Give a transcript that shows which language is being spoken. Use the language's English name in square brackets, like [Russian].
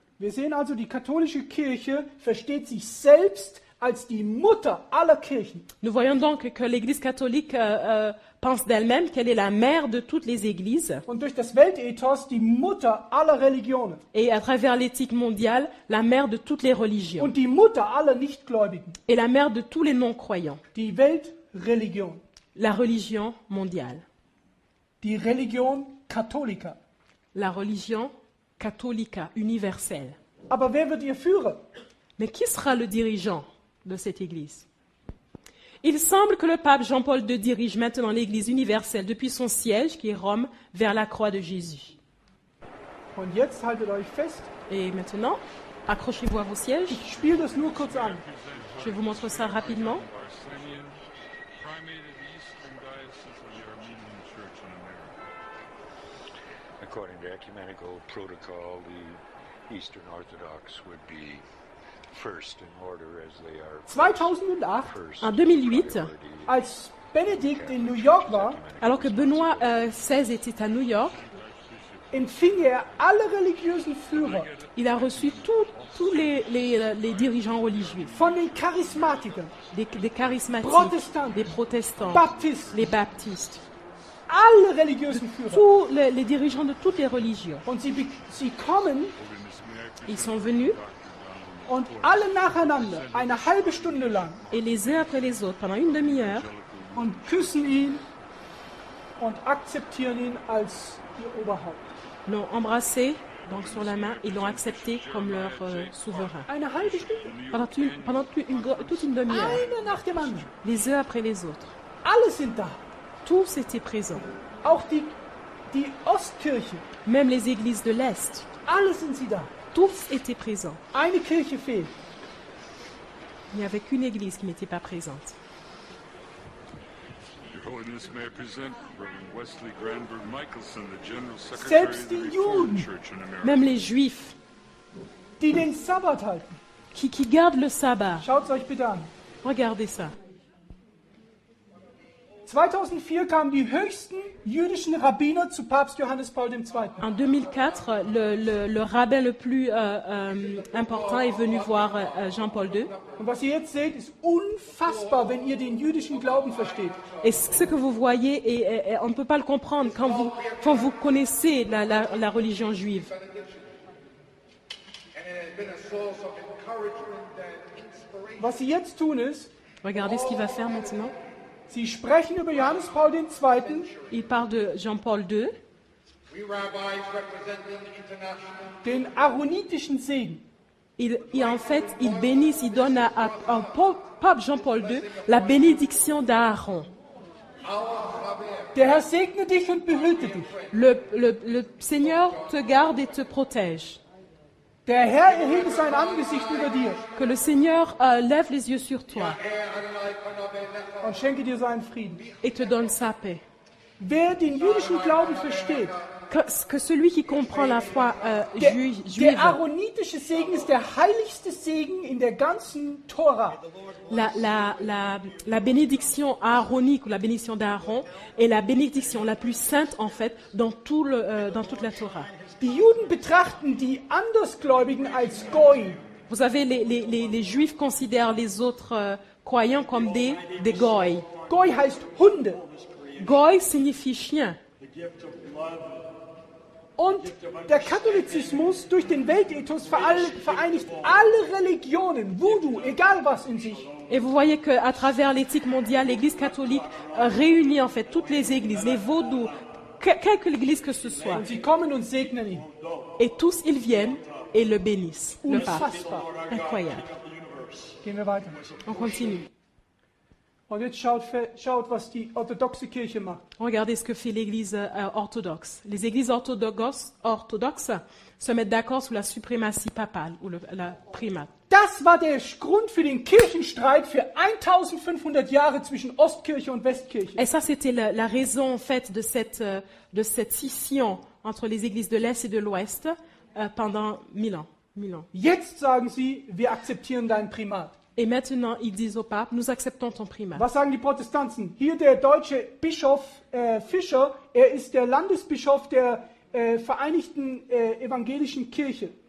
[German] Wir sehen also, die katholische Kirche versteht sich selbst als die Mutter aller Kirchen. [French] Nous voyons donc que l'Église catholique pense d'elle-même qu'elle est la mère de toutes les églises [German] Und durch das Weltethos die Mutter aller Religionen. [French] et à travers l'éthique mondiale, la mère de toutes les religions [German] Und die Mutter aller Nichtgläubigen. [French] et la mère de tous les non-croyants, [German] Die Weltreligion. [French] la religion mondiale, [German] Die Religion Catholica. [French] la religion catholica universelle. [German] Aber wer wird ihr Führer? [French] Mais qui sera le dirigeant de cette Église? Il semble que le pape Jean-Paul II dirige maintenant l'Église universelle depuis son siège, qui est Rome, vers la croix de Jésus. [German] Und jetzt haltet euch fest. [French] Et maintenant, accrochez-vous à vos sièges. [German] Ich spiele das nur kurz an. [French] Je vous montre ça rapidement. [English] Arsenian, primate of the Eastern Diocese of the Armenian Church in America. According to ecumenical protocol, the Eastern Orthodox would be first in order as they are 2008, first [French] En 2008, [German] als Benedikt in New York war, [French] Alors que Benoît XVI était à New York, [German] empfing er alle religiösen Führer, [French] il a reçu tous les dirigeants religieux, [German] von den Charismatikern, [French] des charismatiques, [German] Protestanten, [French] des protestants, [German] Baptisten, [French] les baptistes, [German] alle religiösen Führer. [French] tous les dirigeants de toutes les religions. [German] Und sie kommen [French] Ils sont venus [German] und alle nacheinander, eine halbe Stunde lang, [French] et les uns après les autres, pendant une demi-heure, [German] und küssen ihn und akzeptieren ihn als ihr Oberhaupt. [French] l'ont embrassé donc sur la main et l'ont accepté comme leur souverain. [German] Eine halbe Stunde, [French] Pendant toute une demi-heure, [German] einer nach dem anderen. [French] les uns après les autres. [German] Alle sind da. [French] Tous étaient présents, [German] Auch die Ostkirche, [French] même les églises de l'Est. [German] alle sind sie da. [French] Tous étaient présents. [German] Eine Kirche fehlt. [French] Il n'y avait qu'une église qui n'était pas présente. [English] Your Holiness, may I present Reverend Wesley Granberg Michelson, the General Secretary of [German] Selbst [English] the [German] die [English] Reformed Church in America. [French] Même les Juifs [German] Die den Sabbat halten. [French] qui gardent le sabbat. [German] Schaut es euch bitte an. [French] Regardez ça. [German] 2004 kamen die höchsten jüdischen Rabbiner zu Papst Johannes Paul II. [French] En 2004, le rabbin le plus important est venu voir Jean-Paul II. [German] Und was ihr jetzt seht, ist unfassbar, wenn ihr den jüdischen Glauben versteht. [French] Et ce que vous voyez, et on ne peut pas le comprendre quand vous connaissez la religion juive. [English] And it has been a source of encouragement and inspiration. [German] Was sie jetzt tun ist, [French] Regardez ce qu'il va faire maintenant. [German] sie sprechen über Johannes Paul II., [French] Il parle de Jean-Paul II, [English] We rabbis representing international [German] den aaronitischen Segen. [French] en fait, il bénissent, il donne à Pape Jean-Paul II la bénédiction d'Aaron. [German] Der Herr segne dich und behüte dich. [French] Le Seigneur te garde et te protège. [German] Der Herr erhebe sein Angesicht über dir [French] Que le Seigneur lève les yeux sur toi [German] und schenke dir seinen Frieden. [French] et te donne sa paix. [German] Wer den jüdischen Glauben versteht, [French] Que celui qui comprend la foi [German] der [French] juive, [German] aaronitische Segen ist der heiligste Segen in der ganzen Tora. [French] la bénédiction aaronique ou la bénédiction d'Aaron est la bénédiction la plus sainte en fait dans toute la Torah. [German] Die Juden betrachten die Andersgläubigen als Goi. [French] Vous savez, les Juifs considèrent les autres croyants comme des goy. [German] Goi heißt Hunde. [French] Goy signifie chien. [German] Und der Katholizismus durch den Weltethos vereinigt alle Religionen, Voodoo, egal was in sich. [French] Et vous voyez qu'à travers l'éthique mondiale, l'Église catholique réunit en fait toutes les églises, les vaudous, quelque église que ce soit. [German] Und sie kommen und segnen ihn. [French] Et tous ils viennent et le bénissent, le pape. [German] Unfassbar. [French] Incroyable. [German] Gehen wir weiter. [French] On continue. [German] Und jetzt schaut, was die orthodoxe Kirche macht. [French] Regardez ce que fait l'Église orthodoxe. Les églises orthodoxes se mettent d'accord sous la suprématie papale ou la primate. [German] Das war der Grund für den Kirchenstreit für 1500 Jahre zwischen Ostkirche und Westkirche. [French] Et ça, c'était la raison en fait de cette scission entre les églises de l'Est et de l'Ouest pendant 1000 ans. [German] Jetzt sagen sie, wir akzeptieren dein Primat. [French] Et maintenant, ils disent au pape, nous acceptons ton primat. [German] Was sagen die Protestanten? Hier der deutsche Bischof Fischer, er ist der Landesbischof der Vereinigten Evangelischen Kirche.